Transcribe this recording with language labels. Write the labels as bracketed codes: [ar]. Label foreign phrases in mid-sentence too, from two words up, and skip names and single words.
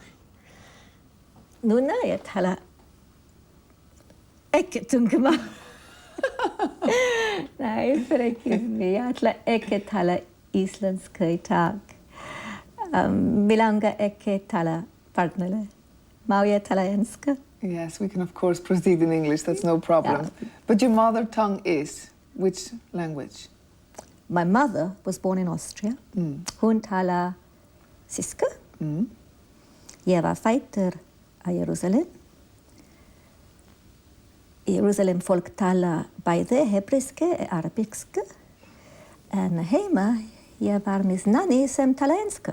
[is] Núna ég tala ekki tungumál. Nei, fyrir ekki. Ég ætla ekki tala íslensku í dag. Mig langar ekki tala barnalega. Má ég tala ensku? [en] Yes, we can of course proceed in English, that's no problem. Yeah. But your mother tongue is which language? My mother was born in Austria. [is] Hún talar þýsku. Ég var fæddur á Jerúsalem. Í Jerúsalem fólk tala bæði hebrísku og arabísku. En heima ég var með nanny sem tala ensku.